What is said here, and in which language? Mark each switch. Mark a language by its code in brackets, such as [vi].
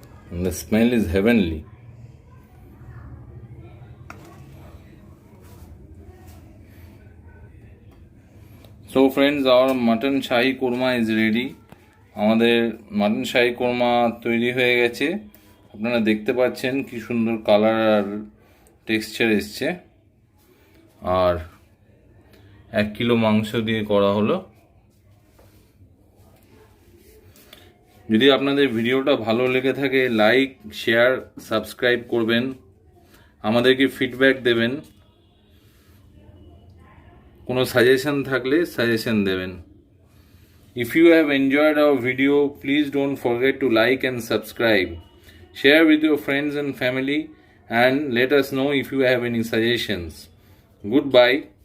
[en] And the smell is heavenly. So friends, our mutton shahi korma is ready. [bn] আমাদের mutton শাহি কোরমা তৈরি হয়ে গেছে। আপনারা দেখতে পাচ্ছেন কি সুন্দর কালার আর টেক্সচার এসছে। আর 1 কিলো মাংস দিয়ে করা হলো। যদি আপনাদের ভিডিওটা ভালো লেগে থাকে, লাইক, শেয়ার, সাবস্ক্রাইব করবেন, আমাদেরকে ফিডব্যাক দেবেন, কোনো সাজেশন থাকলে সাজেশন দেবেন। [en] If you have enjoyed our video, please don't forget to like and subscribe. Share with your friends and family and let us know if you have any suggestions. Goodbye.